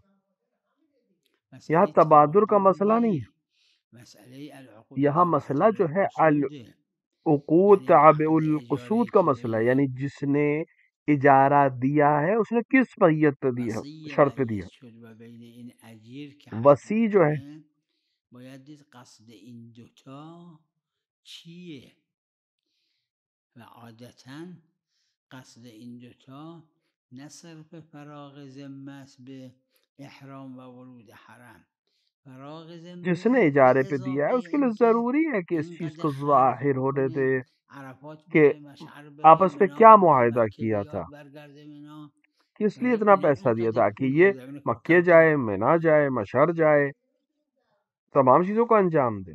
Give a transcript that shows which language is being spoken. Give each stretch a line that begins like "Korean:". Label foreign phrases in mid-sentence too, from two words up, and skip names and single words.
Urdu: یہاں تبادر کا مسئلہ نہیں ہے، یہاں مسئلہ جو ہے
Arabic: العقود تابع القصود
Urdu: کا مسئلہ ہے، یعنی جس نے اجارہ دیا ہے اس نے کس میت پہ دیا، شرط پہ دیا۔ وسیع جو ہے
Persian: قصد این دوتا نه صرف فراغ ذمه است به احرام و ورود حرم، فراغ ذمه
Urdu: جس نے اجارے پہ دیا ہے اس کے لیے ضروری ہے کہ اس چیز کو ظاہر ہونے دے کہ آپس میں کیا معاہدہ کیا تھا، کس لیے اتنا پیسہ دیا تھا، کہ یہ مکے جائے، مینا جائے، مشہر جائے، تمام چیزوں کو انجام دے۔